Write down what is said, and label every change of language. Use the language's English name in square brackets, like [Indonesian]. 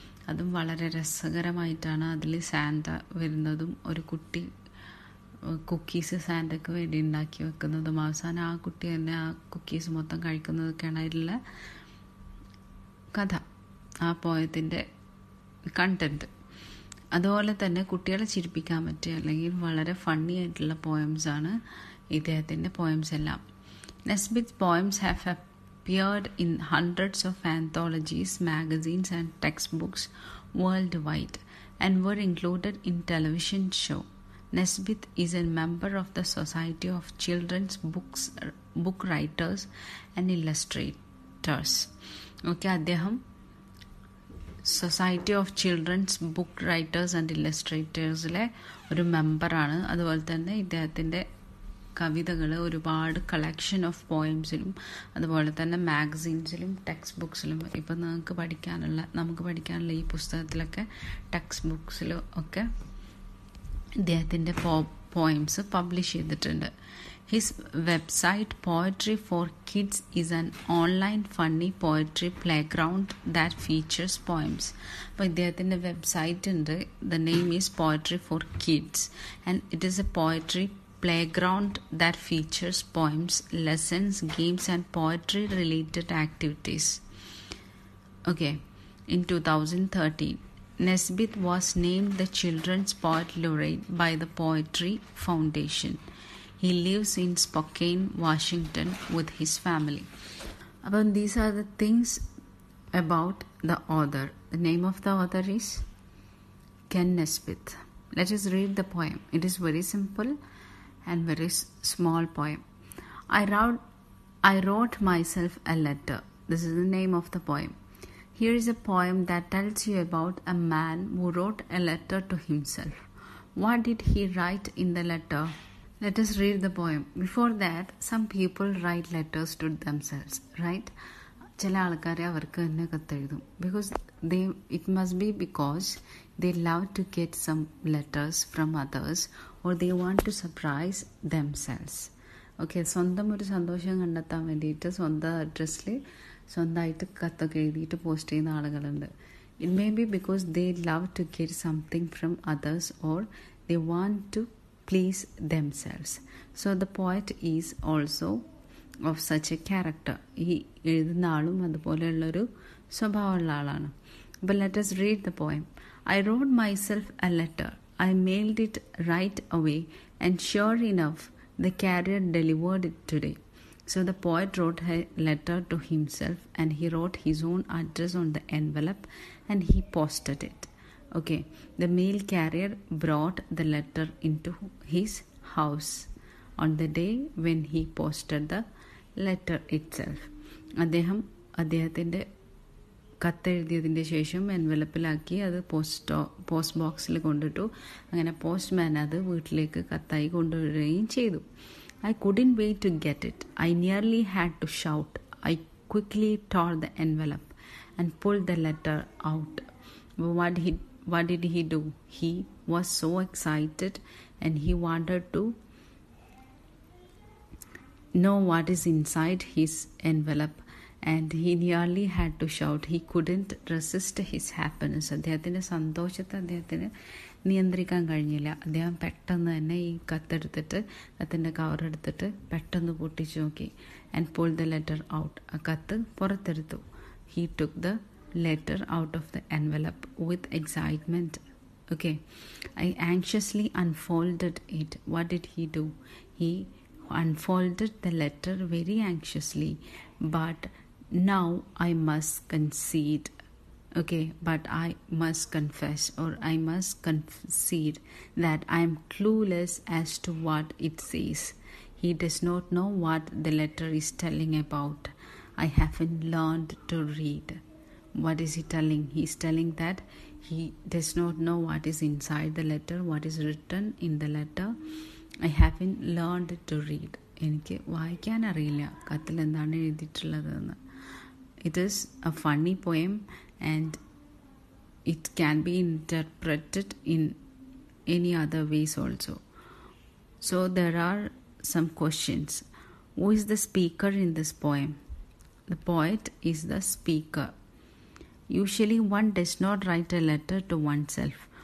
[Malayalam] അതും വളരെ രസകരമായിട്ടാണ്. അതിൽ സാന്റ വരുന്നതും ഒരു കുട്ടി കുക്കീസ് സാന്റയ്ക്ക് വേണ്ടി ഉണ്ടാക്കി വെക്കുന്നതും അവസാനം ആ കുട്ടി തന്നെ ആ കുക്കീസ് മൊത്തം കഴിക്കുന്നതൊക്കെയാണ് അതിലുള്ള കഥ, ആ പോയത്തിൻ്റെ കണ്ടൻറ്റ്. അതുപോലെ തന്നെ കുട്ടികളെ ചിരിപ്പിക്കാൻ പറ്റിയ അല്ലെങ്കിൽ വളരെ ഫണ്ണി ആയിട്ടുള്ള പോയംസാണ് ഇദ്ദേഹത്തിൻ്റെ പോയംസ് എല്ലാം. [English] Nesbitt poems have appeared in hundreds of anthologies, magazines and textbooks worldwide and were included in television show. Nesbitt is a member of the Society of Children's Book Writers and Illustrators. [Malayalam] Okay, അദ്ദേഹം society of children's book writers and ഇല്ലസ്ട്രേറ്റേഴ്സിലെ ഒരു മെമ്പറാണ്. അതുപോലെ തന്നെ ഇദ്ദേഹത്തിൻ്റെ കവിതകൾ ഒരുപാട് collection of പോയംസിലും അതുപോലെ തന്നെ മാഗസീൻസിലും ടെക്സ്റ്റ് ബുക്സിലും ഇപ്പം നമുക്ക് പഠിക്കാനുള്ള ഈ പുസ്തകത്തിലൊക്കെ ടെക്സ്റ്റ് ബുക്സിലും ഒക്കെ ഇദ്ദേഹത്തിൻ്റെ പോയംസ് പബ്ലിഷ് ചെയ്തിട്ടുണ്ട്. [English] His website Poetry for Kids is an online funny poetry playground that features poems. [Malayalam] അപ്പോൾ ഇദ്ദേഹത്തിൻ്റെ വെബ്സൈറ്റ് ഉണ്ട്. [English] The name is Poetry for Kids and it is a poetry playground that features poems, lessons, games and poetry related activities. Okay, in 2013 Nesbitt was named the Children's Poet Laureate by the Poetry Foundation. He lives in Spokane, Washington with his family. But these are the things about the author. The name of the author is Ken Nesbitt. Let us read the poem. It is very simple and very small poem. I wrote myself a letter. This is the name of the poem. Here is a poem that tells you about a man who wrote a letter to himself. What did he write in the letter? Let us read the poem. Before that, some people write letters to themselves, right? [Malayalam] ചില ആൾക്കാർ അവർക്ക് തന്നെ കത്തെഴുതും. [English] It must be because they love to get some letters from others or they want to surprise themselves. [Malayalam] Okay, സ്വന്തം ഒരു സന്തോഷം കണ്ടെത്താൻ വേണ്ടിയിട്ട് സ്വന്തം അഡ്രസ്സിൽ സ്വന്തമായിട്ട് കത്തൊക്കെ എഴുതിയിട്ട് പോസ്റ്റ് ചെയ്യുന്ന ആളുകളുണ്ട്. [English] It may be because they love to get something from others or they want to please themselves. So the poet is also of such a character. [Malayalam] ഈ എഴുതുന്ന ആളും അതുപോലെയുള്ളൊരു സ്വഭാവമുള്ള ആളാണ്. [English] But let us read the poem. I wrote myself a letter. I mailed it right away and sure enough The carrier delivered it today. So the poet wrote a letter to himself, and he wrote his own address on the envelope and he posted it. Okay, the mail carrier brought the letter into his house on the day when he posted the letter itself. [Malayalam] അദ്ദേഹത്തിൻ്റെ കത്തെഴുതിയതിൻ്റെ ശേഷം എൻവലപ്പിലാക്കി അത് post ബോക്സിൽ കൊണ്ടിട്ടു. അങ്ങനെ postman അത് വീട്ടിലേക്ക് കത്തായി കൊണ്ടുവരികയും ചെയ്തു. [English] I couldn't wait to get it. I nearly had to shout. I quickly tore the envelope and pulled the letter out. What did he do? He was so excited and he wanted to know what is inside his envelope, and he nearly had to shout. He couldn't resist his happiness. [Malayalam] അദ്ദേഹത്തിൻ്റെ സന്തോഷത്തെ അദ്ദേഹത്തിന് നിയന്ത്രിക്കാൻ കഴിഞ്ഞില്ല. അദ്ദേഹം പെട്ടെന്ന് തന്നെ ഈ കത്തിൻ്റെ കവറെടുത്തിട്ട് പെട്ടെന്ന് പൊട്ടിച്ചു നോക്കി. [English] And pull the letter out. [Malayalam] ആ കത്ത് പുറത്തെടുത്തു. [English] He took the letter out of the envelope with excitement. Okay, I anxiously unfolded it. What did he do? He unfolded the letter very anxiously. But now I must concede. Okay, but I must confess, or I must concede, that I am clueless as to what it says. He does not know what the letter is telling about. I haven't learned to read. What is he telling? He is telling that he does not know what is inside the letter, what is written in the letter. I haven't learned to read. [Malayalam] എനിക്ക് വായിക്കാൻ അറിയില്ല കത്തിൽ എന്താണ് എഴുതിയിട്ടുള്ളതെന്ന്. [English] It is a funny poem and it can be interpreted in any other ways also. So there are some questions. Who is the speaker in this poem? The poet is the speaker. Usually one does not write a letter to oneself.